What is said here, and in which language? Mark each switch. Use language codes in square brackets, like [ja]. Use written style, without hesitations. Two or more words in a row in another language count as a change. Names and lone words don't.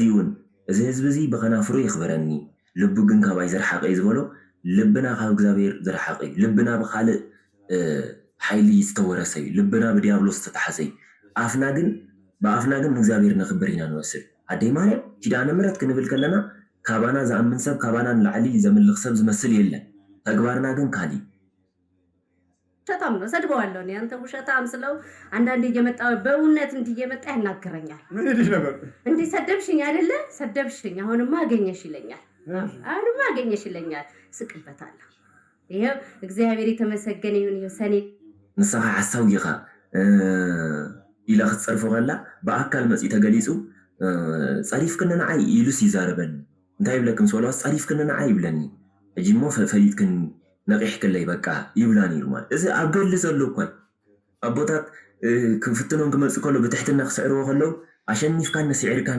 [ti] እውን እዚ ህዝቢ እዚ ብኸናፍሩ ይኽበረኒ ልቡ ግን ካብኣይ ዝረሓቐ እዩ ዝበሎ ልብና ካብ እግዚኣብሔር ዝረሓቐ እዩ። ልብና ብካልእ ሓይሊ ዝተወረሰ እዩ። ልብና ብዲያብሎስ ዝተታሓዘ እዩ። ብኣፍና ግን ንእግዚኣብሔር ነኽብር ኢና ንመስል። ኣደይ ማርያም ኪዳነ ምሕረት ክንብል ከለና ካባና ዝኣምን ሰብ ካባና ንላዕሊ ዘምልኽ ሰብ ዝመስል የለን። ተግባርና ግን ካሊእ [am] ውሸታም ነው። ሰድበዋለሁ እኔ አንተ ውሸታም ስለው አንዳንዴ እየመጣ በእውነት እንዲህ እየመጣ ያናግረኛል። ምን ይልሽ ነበር? እንዲህ ሰደብሽኝ አይደለ? ሰደብሽኝ፣ አሁንማ አገኘሽ ይለኛል። ስቅበታለሁ። ይሄው እግዚአብሔር የተመሰገነ ይሁን። ይሄው ሰኔ [ti] ንስኻ ሓሳብ ኢኻ ኢላ ክትፀርፎ ከላ ብኣካል መፂ ተገሊፁ ፀሪፍክን ንዓይ ኢሉስ ይዛረበኒ እንታይ ይብለክም ሰለዋስ ፀሪፍክን ንዓይ ይብለኒ ሕጂ እሞ ፈሊጥክን ነቂሕክለይ በቃ ይብላ ነይሩ ማለት እዚ ኣብ ገሊ ዘሎ እኳ ኣቦታት ክፍትኖም ክመፅእ ከሎ ብትሕትና ክስዕርዎ ከለው ኣሸኒፍካኒ ስዒርካኒ